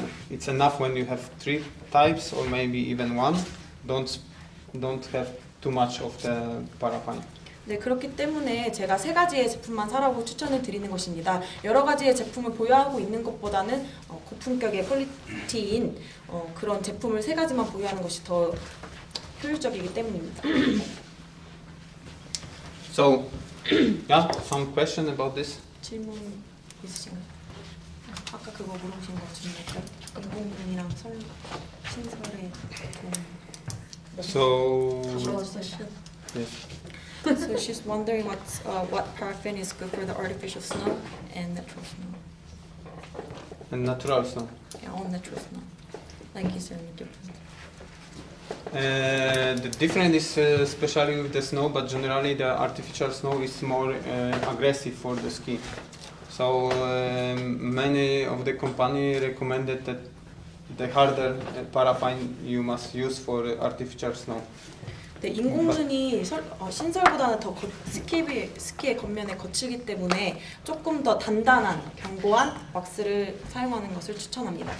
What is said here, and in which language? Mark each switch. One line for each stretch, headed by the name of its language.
English: It's enough when you have 3 types or maybe even 1. Don't have too much of the paraffin.
Korean: 네, 그렇기 때문에 제가 3가지의 제품만 사라고 추천을 드리는 것입니다. 여러 가지의 제품을 보유하고 있는 것보다는 고품격의 퀄리티인 그런 제품을 3가지만 보유하는 것이 더 효율적이기 때문입니다.
English: So, yeah, some question about this?
Korean: 질문 있으신가요? 아까 그거 물어보신 거 같은데 인공눈이랑 신설의
English: So yes. So she's wondering what paraffin is good for the artificial snow and natural snow. And natural snow. Yeah, all natural snow. Like is there any difference? The difference is especially with the snow, but generally the artificial snow is more aggressive for the ski. So many of the company recommended that the harder paraffin you must use for artificial snow.
Korean: 네, 인공눈이 신설보다는 더 스키의 겉면에 거치기 때문에 조금 더 단단한, 견고한 왁스를 사용하는 것을 추천합니다.